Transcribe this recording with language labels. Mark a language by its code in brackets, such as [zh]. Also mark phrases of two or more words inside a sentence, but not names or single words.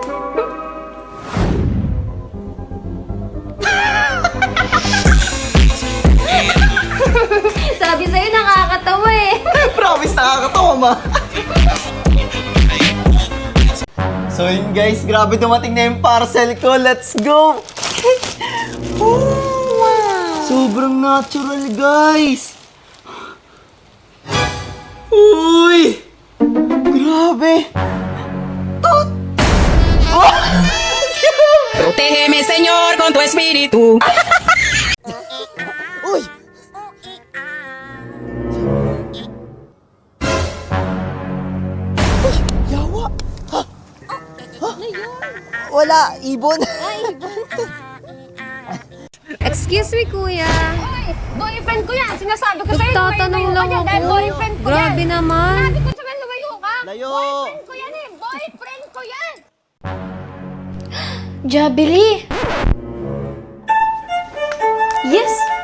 [tl] Sabi sa'yo, nakakatawa eh. Promise, nakakatawa, ma. So yun guys, grabe dumating na yung parcel ko. [en] Let's go! Wow! [tl] Sobrang natural, guys! Uy! Grabe! [es] Protégeme, Señor, con tu espíritu. [tl] Uy! Uy! Yawa! Ha? Ha? Wala, ibon. [en] Excuse me, kuya. [tl] Hoy, boyfriend ko yan! Sinasabi ko sa'yo, Nagtatanong lang lumayo ka dyan, ako. boyfriend ko yan! Grabe naman. Sinabi ko sa'yo, lumayo ka! Layo. Boyfriend ko yan eh! Boyfriend ko yan! Jabili. Yes.